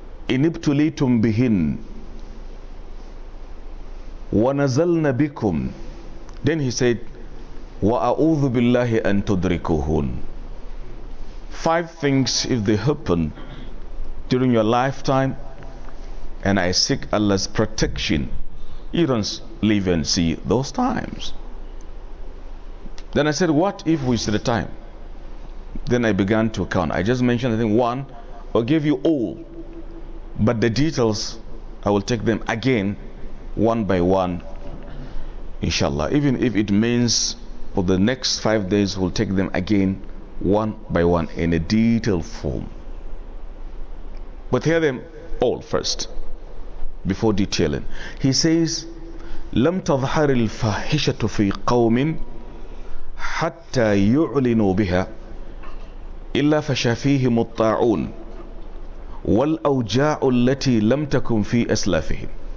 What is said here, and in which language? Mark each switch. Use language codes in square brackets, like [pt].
[ar] إن ابتليتم بهن ونزلن بكم. [en] Then he said, [ar] وأعوذ بالله أن تدركوهن. [en] 5 things, if they happen during your lifetime, and I seek Allah's protection, you don't live and see those times. Then I said, what if we see the time? Then I began to count. I just mentioned, I think, 1, or give you all, but the details I will take them again one by one, inshallah. Even if it means for the next 5 days we'll take them again one by one in a detailed form. But hear them all first before detailing. He says, [ar] لم تظهر الفاحشة في قوم حتى يعلنوا بها إلا فشا فيهم الطاعون والأوجاع التي لم تكن في أسلافهم.